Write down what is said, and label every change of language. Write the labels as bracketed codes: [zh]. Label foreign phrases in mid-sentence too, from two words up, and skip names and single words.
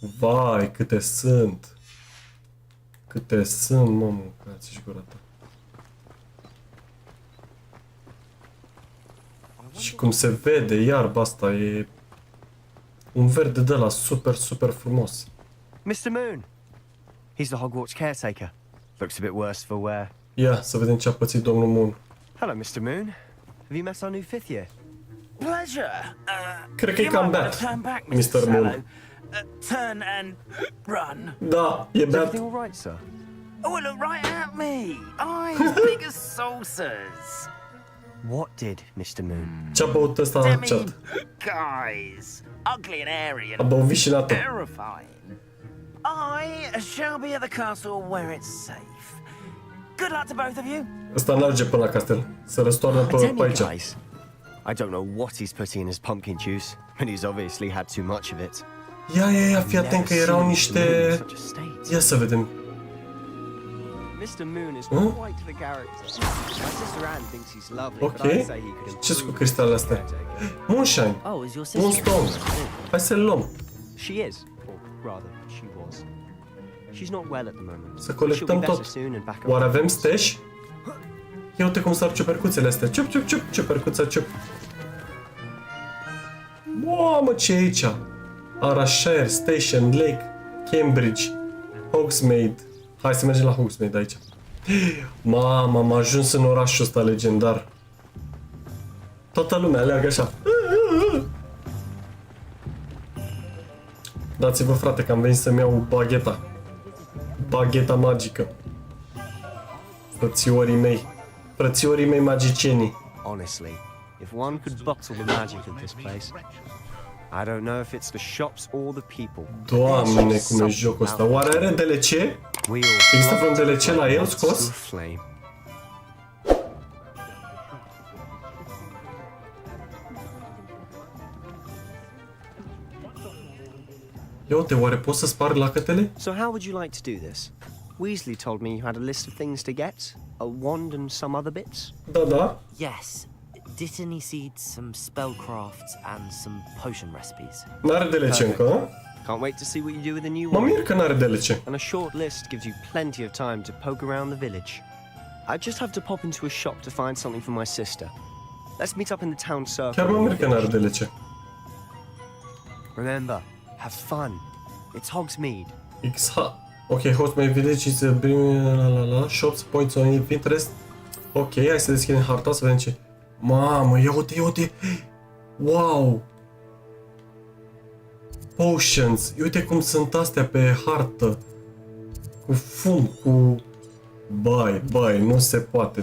[ro] Vai, câte sunt. Câte sunt, mă, mâncați-și gura ta. Și cum se vede, iarba asta e un verde de la super, super frumos. Mr. Moon. [en] He's the Hogwarts caretaker. Looks a bit worse for wear. [ro] Ia, să vedem ce a pățit domnul Moon. [en] Hello, Mr. Moon. Have you met our new fifth year? Pleasure. [ro] Cred că e cam beat, Mr. Moon. [en] Turn and run. [ro] Da, e beat. [en] Everything all right, sir? Oh, look right at me. Eyes big as saucers. What did, Mr. Moon? [ro] Ce-a băut ăsta în chat? [en] Guys, ugly and airy A and [ro] băut vișinată. [en] terrifying. I shall be at the castle where it's safe. Good luck to both of you. [ro] Ăsta n-ajunge până la castel. Se răstoarnă pe aici. [en] Guys, I don't know what he's putting in his pumpkin juice, but he's obviously had too much of it. [ro] Ia, fii atent că erau niște... Ia să vedem. [en] Mr. Moon is quite the character. My sister Anne thinks he's lovely, but I say he could [ro] Ce-s cu cristalele astea? Moonshine. Moonstone. Hai să-l luăm. [en] She is, or rather, she was. She's not well at the moment. [ro] Să colectăm tot. Oare avem stash? Ia uite cum sar ciupercuțele astea. Ciup, ciup, ciup, ciupercuța, ciup. Mamă, ce e aici? Arashire, Station, Lake, Cambridge, Hogsmeade. Hai să mergem la Hogsmeade aici. Mamă, am ajuns în orașul ăsta legendar. Toată lumea aleargă așa. Dați-vă, frate, că am venit să-mi iau bagheta. Bagheta magică. Frățiorii mei. Frățiorii mei magicienii. [en] Honestly, if one could bottle the magic of this place, I don't know if it's the shops or the people. [ro] Doamne, cum e jocul ăsta. Oare are DLC? Există vreun DLC la el scos? Ia uite, oare poți să sparg lacătele? [en] So how would you like to do this? Weasley told me you had a list of things to get, a wand and some other bits. [ro] Da. [en] Yes. Dittany seeds, some spellcrafts, and some potion recipes. [ro] N-are DLC încă, [en] Can't wait to see what you do with the new [ro] mă [en] one. [ro] mir că n-are DLC. [en] And a short list gives you plenty of time to poke around the village. I just have to pop into a shop to find something for my sister. Let's meet up in the town circle. [ro] Chiar mă mir că n-are DLC. [en] Remember, have fun. It's Hogsmeade. Ok, Hogsmeade Village is a shops, points on interest. [ro] Ok, hai să deschidem harta să vedem ce. Mamă, ia uite. Wow! Potions. Uite cum sunt astea pe hartă. Cu fum, cu... Bai, nu se poate.